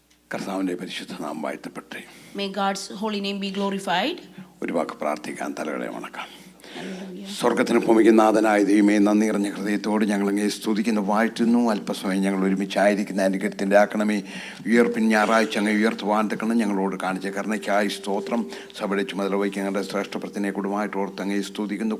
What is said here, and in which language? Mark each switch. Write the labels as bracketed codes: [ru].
[ml] കർത്താവിൻ്റെ പരിശുദ്ധ നാമം വാഴ്ത്തപ്പെട്ടെ. [en] May God's holy name be glorified. [ml] ഒരു വാക്ക് പ്രാർത്ഥിക്കാൻ തലകളെ വണക്കാം. സ്വർഗത്തിന് ഭൂമിക്ക് നാഥനായ ദൈവമേ, നന്ദി നിറഞ്ഞ ഹൃദയത്തോട് ഞങ്ങളങ്ങേ സ്തുതിക്കുന്നു, വാഴ്ത്തുന്നു. അല്പസമയം ഞങ്ങൾ ഒരുമിച്ചായിരിക്കുന്ന അനുഗ്രഹത്തിൻ്റെ ആക്കണമേ. ഉയർപ്പിൻ ഞായറാഴ്ച അങ്ങ് ഉയർത്തുവാൻ തക്കണം ഞങ്ങളോട് കാണിച്ച കരുണയ്ക്കായി സ്തോത്രം. സഭയുടെ ചുമതല വഹിക്കുന്ന ഞങ്ങളുടെ ശ്രേഷ്ഠപ്രത്തിനെ കുടുംബമായിട്ട് ഓർത്ത് അങ്ങേ സ്തുതിക്കുന്നു.